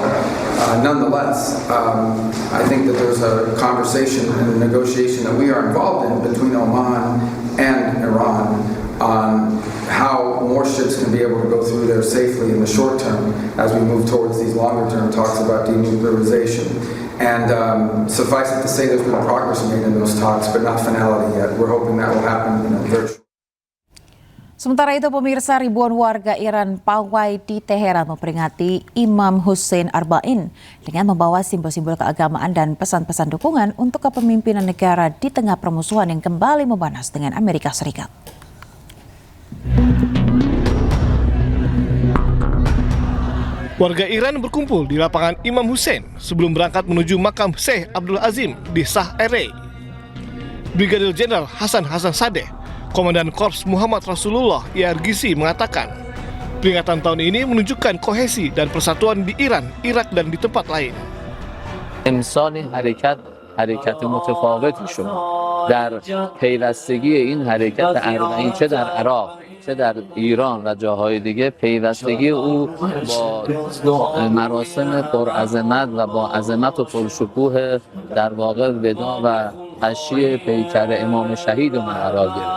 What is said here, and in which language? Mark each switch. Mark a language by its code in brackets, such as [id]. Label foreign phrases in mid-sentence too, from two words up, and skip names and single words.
[en] Nonetheless, I think that there's a conversation and a negotiation that we are involved in between Oman and Iran on how more ships can be able to go through there safely in the short term as we move towards these longer term talks about denuclearization. And suffice it to say there's been progress made in those talks, but not finality yet. We're hoping that will happen virtually. [id] Sementara itu pemirsa, ribuan warga Iran pawai di Teheran memperingati Imam Hussein Arba'in dengan membawa simbol-simbol keagamaan dan pesan-pesan dukungan untuk kepemimpinan negara di tengah permusuhan yang kembali memanas dengan Amerika Serikat. Warga Iran berkumpul di lapangan Imam Hussein sebelum berangkat menuju makam Syekh Abdul Azim di Shah Ere. Brigadir Jenderal Hasan Sadeh, Komandan Korps Muhammad Rasulullah IRGC mengatakan, Peringatan tahun ini menunjukkan kohesi dan persatuan di Iran, Irak, dan di tempat lain. [fa] امسال حرکت متفاوتی شد در پیوستگی این حرکت اربعین چه در عراق چه در ایران و جاهای دیگه پیوستگی او با مراسم پرعظمت و با عظمت و پرشکوه در واقع ودا و تشییع پیکر امام شهید رو قرار گرفت.